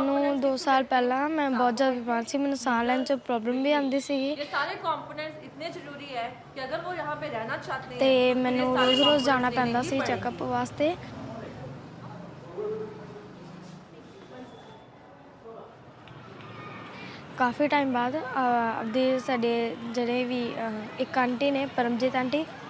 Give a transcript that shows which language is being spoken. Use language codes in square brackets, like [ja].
[pa] ਮੈਨੂੰ 2 ਸਾਲ ਪਹਿਲਾਂ ਮੈਂ ਬਹੁਤ ਜ਼ਿਆਦਾ ਬਿਮਾਰ ਸੀ ਮੈਨੂੰ ਸਾਹ ਲੈਣ 'ਚ ਪ੍ਰੋਬਲਮ ਵੀ ਆਉਂਦੀ ਸੀਗੀ [hi] ये सारे कंपोनेंट्स इतने जरूरी है कि अगर वो यहाँ पे रहना चाहते हैं [pa] ਤੇ ਮੈਨੂੰ ਰੋਜ਼ ਜਾਣਾ ਪੈਂਦਾ ਸੀ ਚੈੱਕਅਪ ਵਾਸਤੇ ਕਾਫੀ ਟਾਈਮ ਬਾਅਦ ਆਪਦੇ ਸਾਡੇ ਜਿਹੜੇ ਵੀ ਇੱਕ ਆਂਟੀ ਨੇ ਪਰਮਜੀਤ ਆਂਟੀ